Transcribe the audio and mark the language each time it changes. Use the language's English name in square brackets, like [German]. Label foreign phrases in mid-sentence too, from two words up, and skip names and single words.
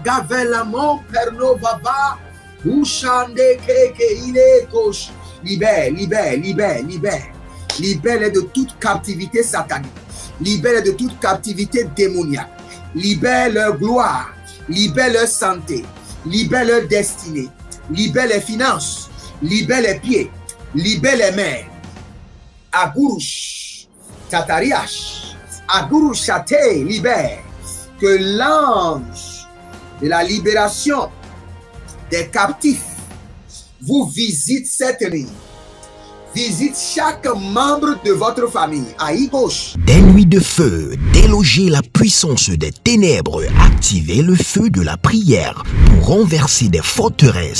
[French] Ravelamon perno baba. Ushande keke ile kosh. Libère, libère, libère, libère. Libère de toute captivité satanique. Libère de toute captivité démoniaque. Libère leur gloire. Libère leur santé. Libère leur destinée. Libère les finances. Libère les pieds. Libère les mains. Agurush. Tatariash. Agurush Chate. Libère. Que l'ange de la libération des captifs vous visite cette nuit. Visite chaque membre de votre famille. Aïe gauche. Des nuits de feu, déloger la puissance des ténèbres, activer le feu de la prière pour renverser des forteresses.